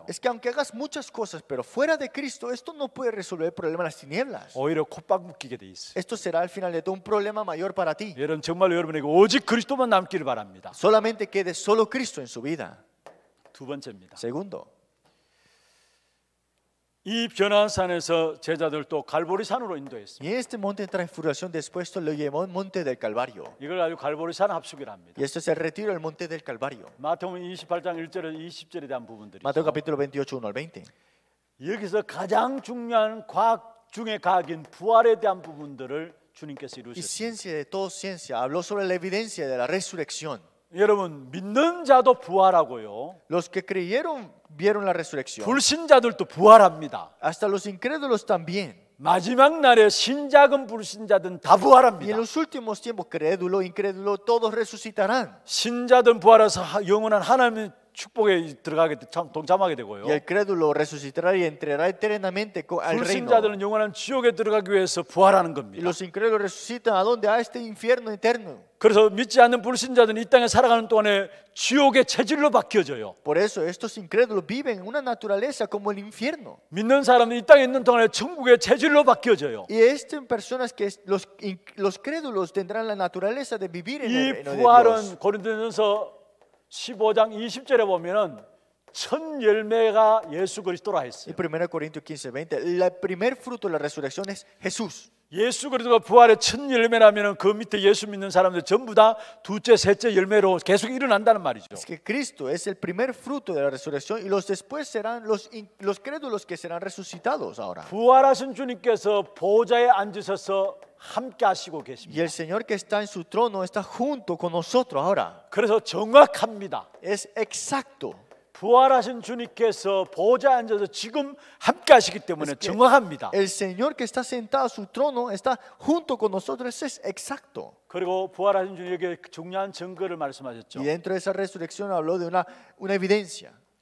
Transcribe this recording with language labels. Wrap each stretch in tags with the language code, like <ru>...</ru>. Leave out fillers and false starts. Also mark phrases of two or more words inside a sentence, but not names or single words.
<es>Es que aunque hagas muchas cosas, pero fuera de Cristo, esto no puede resolver el problema de las tinieblas.</es> <ko>오히려 콧박 묶이게 돼 있어요.</ko> <es>Esto será al final de todo un problema mayor para ti.</es> <ko>여러분 정말 여러분에게 오직 그리스도만 남기를 바랍니다.</ko> <es>Solamente quede solo Cristo en su vida.</es> <ko>두 번째입니다.</ko> <es>Segundo,</es> <ko>이 변화산에서 제자들 또 갈보리산으로 인도했습니다.</ko> <es>y en este monte de transfiguración después lo llevó al monte del Calvario.</es> <ko>이걸 가지고 갈보리산 합숙이라 합니다.</ko> <es>Y esto es el retiro del monte del Calvario.</es> <ko>마태복음 28장 1절에서 20절에 대한 부분들이죠.</ko> <es>Mateo capítulo 28, 1 al 20.</es> <ko>여기서 가장 중요한 과학 중의 과학인 부활에 대한 부분들을 주님께서</ko> <es>Y</es> <ko>이루셨습니다.</ko> <es>ciencia de toda ciencia habló sobre la evidencia de la resurrección.</es> <ko>여러분 믿는 자도 부활하고요.</ko> <es>Los que creyeron vieron la resurrección.</es> <ko>불신자들도 부활합니다.</ko> <es>Hasta los incrédulos también.</es> <ko>마지막 날에 신자든 불신자든 다</ko> <es>Y en</es> <ko>부활합니다.</ko> <es>los últimos tiempos, crédulo, incrédulo, todos resucitarán.</es> <ko>신자든 부활해서 영원한 하나님의 축복에 들어가게 동참하게 되고요.</ko> <es>Y el crédulo resucitará y entrará eternamente al reino.</es> <ko>불신자들은 영원한 지옥에 들어가기 위해서 부활하는</ko> <es>Y</es> <ko>겁니다.</ko> <es>los incrédulos resucitan a dónde? A este infierno eterno.</es> <ko>그래서 믿지 않는 불신자들은 이 땅에 살아가는 동안에 지옥의 체질로 바뀌어져요.</ko> <es>Por eso estos incrédulos viven en una naturaleza como el infierno.</es> <ko>믿는 사람은 이 땅에 있는 동안에 천국의 체질로 바뀌어져요.</ko> <es>Y estas personas que los crédulos tendrán la naturaleza de vivir en el</es> <ko>이</ko> <es>reino de Dios.</es> <ko>부활은 고린도전서 15장 20절에 보면은 첫 열매가 예수 그리스도라</ko> <es>Y</es> <ko>했어요.</ko> <es>1 Corintios 15, 20. El primer fruto de la resurrección es Jesús.</es> <ko>예수 그리스도가 부활의 첫 열매라면은 그 밑에 예수 믿는 사람들 전부 다 두째, 셋째 열매로 계속 일어난다는 말이죠.</ko> <es>Es que Cristo es el primer fruto de la resurrección y los después serán los crédulos que serán resucitados ahora.</es> <ko>부활하신 주님께서 보좌에 앉으셔서 함께 하시고</ko> <es>Y</es> <ko>계십니다.</ko> <es>el Señor que está en su trono está junto con nosotros ahora.</es> <ko>그래서 정확합니다.</ko> <es>Es exacto.</es> <ko>부활하신 주님께서 보좌에 앉아서 지금 함께 하시기 때문에 정확합니다.</ko> <es>El Señor que está sentado a su trono está junto con nosotros, es exacto.</es> <ko>그리고 부활하신 주님에게 중요한 증거를 말씀하셨죠.</ko> <es>Y dentro de esa resurrección habló de una evidencia</es>